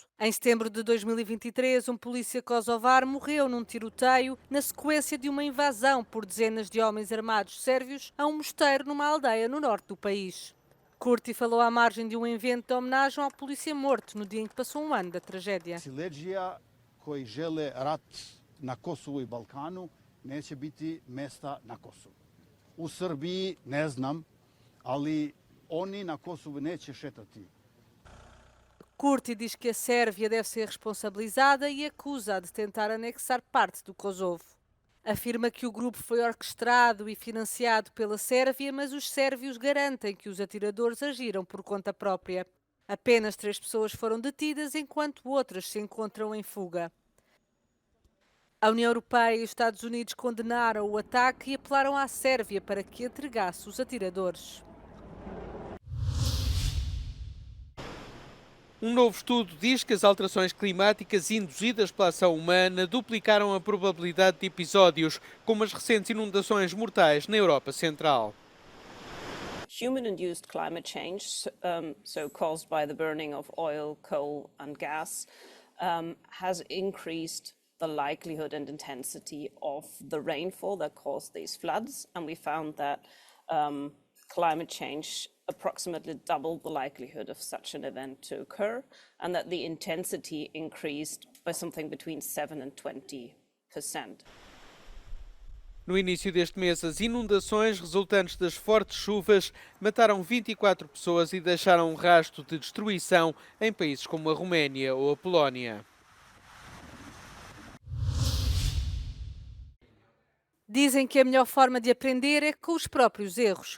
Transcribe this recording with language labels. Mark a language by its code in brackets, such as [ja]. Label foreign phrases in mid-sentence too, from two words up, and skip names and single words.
[pt] Em setembro de 2023, um polícia kosovar morreu num tiroteio na sequência de uma invasão por dezenas de homens armados sérvios a um mosteiro numa aldeia no norte do país. Kurti falou à margem de um evento de homenagem ao polícia morto no dia em que passou um ano da tragédia. [sr] Siledžija koji žele rat na Kosovu i Balkanu neće biti mesta na Kosovu. U Srbiji ne znam, ali oni na Kosovu neće šetati. [pt] Kurti diz que a Sérvia deve ser responsabilizada e acusa de tentar anexar parte do Kosovo. Afirma que o grupo foi orquestrado e financiado pela Sérvia, mas os sérvios garantem que os atiradores agiram por conta própria. Apenas 3 pessoas foram detidas, enquanto outras se encontram em fuga. A União Europeia e os Estados Unidos condenaram o ataque e apelaram à Sérvia para que entregasse os atiradores. Um novo estudo diz que as alterações climáticas induzidas pela ação humana duplicaram a probabilidade de episódios, como as recentes inundações mortais na Europa Central. [en] Human-induced climate change, so caused by the burning of oil, coal and gas, has increased the likelihood and intensity of the rainfall that caused these floods, and we found that climate change approximately doubled the likelihood of such an event to occur, and that the intensity increased by something between 7 and 20%. [pt] No início deste mês, as inundações resultantes das fortes chuvas mataram 24 pessoas e deixaram um rastro de destruição em países como a Roménia ou a Polónia. Dizem que a melhor forma de aprender é com os próprios erros.